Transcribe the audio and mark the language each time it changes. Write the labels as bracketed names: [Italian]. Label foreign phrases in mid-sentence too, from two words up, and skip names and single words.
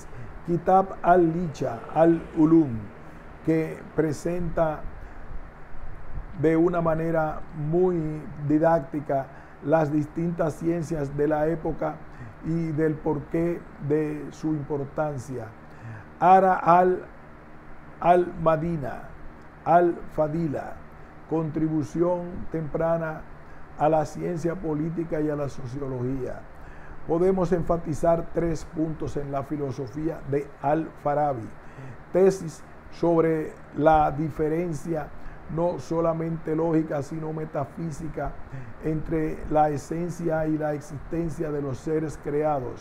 [Spanish] Kitab al-Licha al-Ulum, que presenta de una manera muy didáctica las distintas ciencias de la época y del porqué de su importancia. Ara al-Madina, al-Fadila, contribución temprana a la ciencia política y a la sociología. Podemos enfatizar 3 puntos en la filosofía de Al-Farabi. Tesis sobre la diferencia no solamente lógica, sino metafísica, entre la esencia y la existencia de los seres creados.